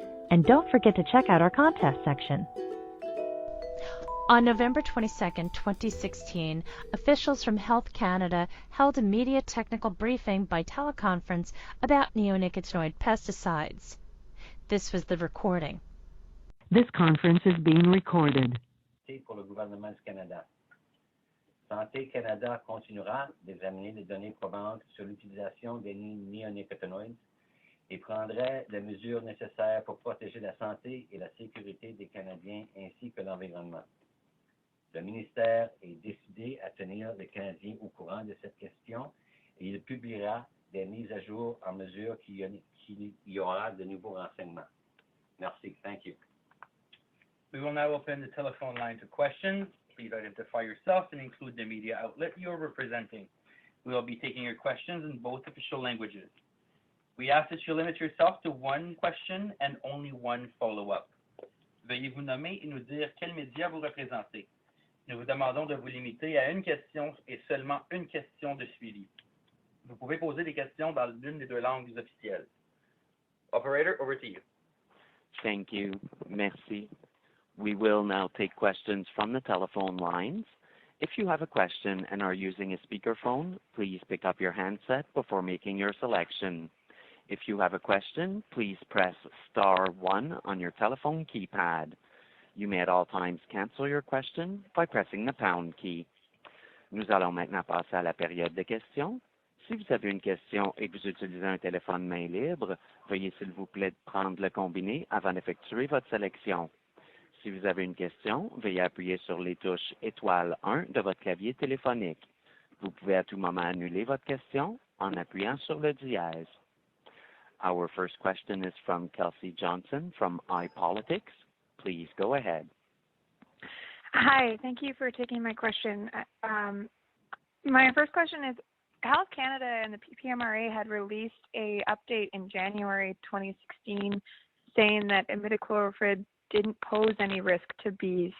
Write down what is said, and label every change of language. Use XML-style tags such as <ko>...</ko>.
<en>And don't forget to check out our contest section. On November 22, 2016, officials from Health Canada held a media technical briefing by teleconference about neonicotinoid pesticides. This was the recording. This conference is being recorded.</en> <fr>Pour le gouvernement du Canada. Santé Canada continuera d'examiner les données probantes sur l'utilisation des néonicotinoïdes et prendrait les mesures nécessaires pour protéger la santé et la sécurité des Canadiens ainsi que l'environnement. Le ministère est décidé à tenir les Canadiens au courant de cette question et il publiera des mises à jour en mesure qu'il y aura de nouveaux renseignements. Merci.</fr> <en>Thank you. We will now open the telephone line to questions. Please identify yourself and include the media outlet you are representing. We will be taking your questions in both official languages. We ask that you limit yourself to one question and only one follow-up.</en> <fr>Veuillez vous nommer et nous dire quel média vous représentez. Nous vous demandons de vous limiter à une question et seulement une question de suivi. Vous pouvez poser des questions dans l'une des deux langues officielles.</fr> <en>Operator, over to you. Thank you.</en> <fr>Merci.</fr> <en>We will now take questions from the telephone lines. If you have a question and are using a speakerphone, please pick up your handset before making your selection. If you have a question, please press *1 on your telephone keypad. You may at all times cancel your question by pressing the # key.</en> <fr>Nous allons maintenant passer à la période de questions. Si vous avez une question et que vous utilisez un téléphone main libre, veuillez s'il vous plaît prendre le combiné avant d'effectuer votre sélection. Si vous avez une question, veuillez appuyer sur les touches étoile 1 de votre clavier téléphonique. Vous pouvez à tout moment annuler votre question en appuyant sur le dièse.</fr> <en>Our first question is from Kelsey Johnson from iPolitics. Please go ahead. Hi, thank you for taking my question. My first question is, Health Canada and the PMRA had released an update in January 2016 saying that imidacloprid didn't pose any risk to bees.</en>